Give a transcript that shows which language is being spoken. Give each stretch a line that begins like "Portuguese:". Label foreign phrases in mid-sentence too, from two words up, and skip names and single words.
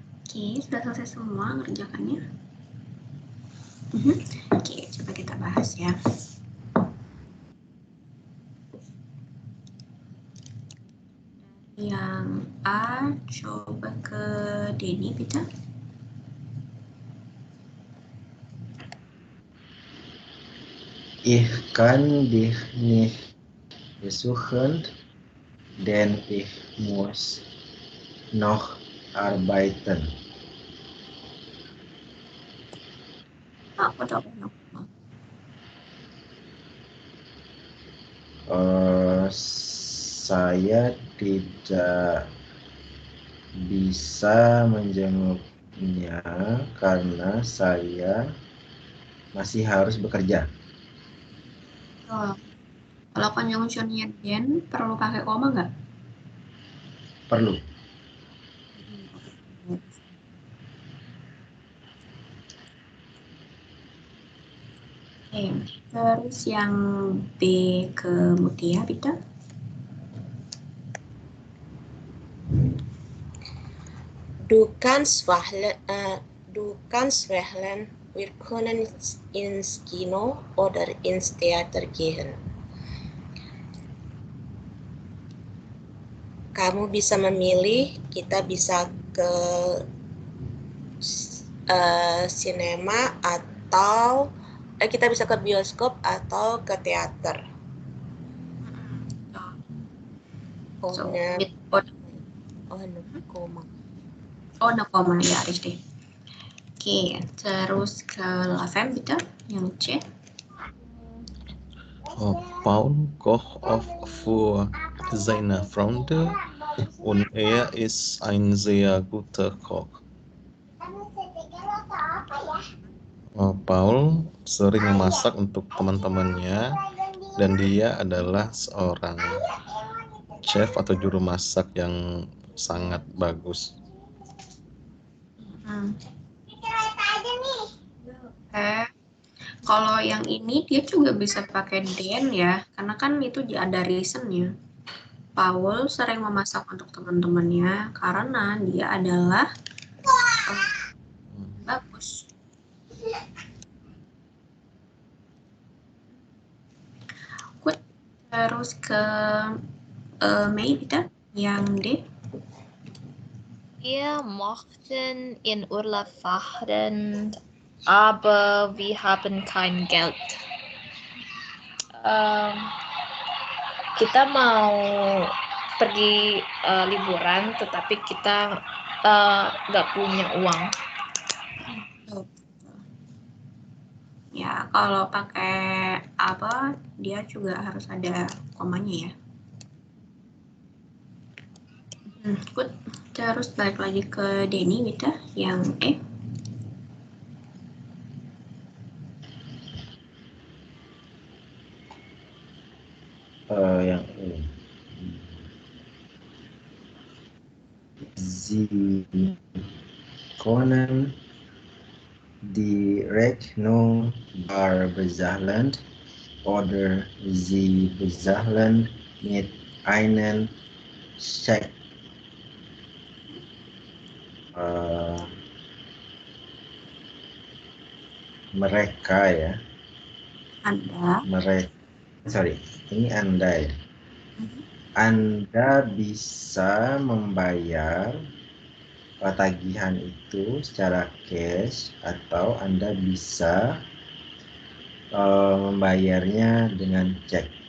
Indonesian: Oke, sudah selesai semua ngerjakannya. Oke, coba kita bahas ya. Yang A, coba ke Denny, bitte.
German: Ich kann dich nicht besuchen, denn ich muss noch arbeiten.
Indonesian: Apa dong? Saya tidak bisa menjenguknya karena saya masih harus bekerja. Oh. Kalau conjunctionnya den, perlu pakai koma nggak? Perlu. Oke, terus yang B ke Mutia, bitte.
German: Du kannst wählen, wir können ins Kino oder ins Theater gehen.
Indonesian: Kamu bisa memilih, kita bisa ke sinema atau kita bisa ke bioskop atau ke teater. So, Ohnya, with koma. oh, no koma ya, richtig. Oke, terus ke Lavem, bitte, yang C.
German: Paul kocht oft für seine Freunde und ist ein sehr guter Koch.
Indonesian: Paul sering memasak untuk teman-temannya dan dia adalah seorang chef atau juru masak yang sangat bagus. Kalau yang ini dia juga bisa pakai den ya, karena kan itu ada reasonnya. Paul sering memasak untuk teman-temannya karena dia adalah bagus. Good. Terus ke Mei, bitte, yang D.
German: Wir mochten in Urlaub fahren, aber wir haben kein Geld.
Indonesian: Kita mau pergi liburan, tetapi kita nggak punya uang. Ya, kalau pakai apa, dia juga harus ada komanya ya. Good. Terus balik lagi ke Denny, gitu, yang E. Yang E.
German: Sie können die Rechnung bar bezahlen oder sie bezahlen mit einem Scheck.
Indonesian: Mereka ya. Anda. Ini Anda ya. Anda bisa membayar tagihan itu secara cash atau Anda bisa membayarnya dengan cek.